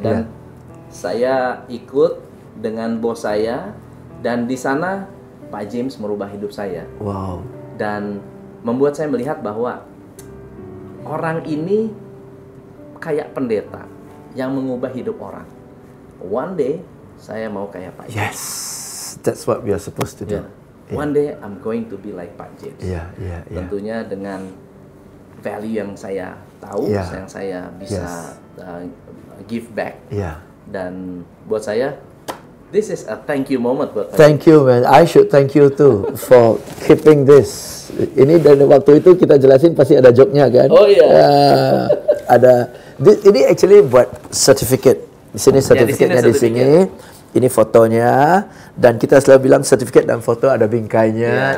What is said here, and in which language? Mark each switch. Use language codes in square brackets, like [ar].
[id] Dan saya ikut dengan bos saya, dan di sana Pak James merubah hidup saya. Wow. Dan membuat saya melihat bahwa orang ini kayak pendeta yang mengubah hidup orang. [en] One day [id] saya mau kayak Pak James. [en] Yes, that's what we are supposed to do. One day I'm going to be like Pak James. [id] Tentunya dengan value yang saya tahu, yang saya bisa [en] give back. [id] Dan buat saya, [en] this is a thank you moment [id] buat [en] Pak James. Thank you, man. I should thank you too for keeping this. [id] Ini dari waktu itu kita jelasin pasti ada joke-nya kan? Oh iya. Ada. Ini actually buat certificate. Di sini sertifikatnya di sini. Ini fotonya, dan kita selalu bilang sertifikat dan foto ada bingkainya.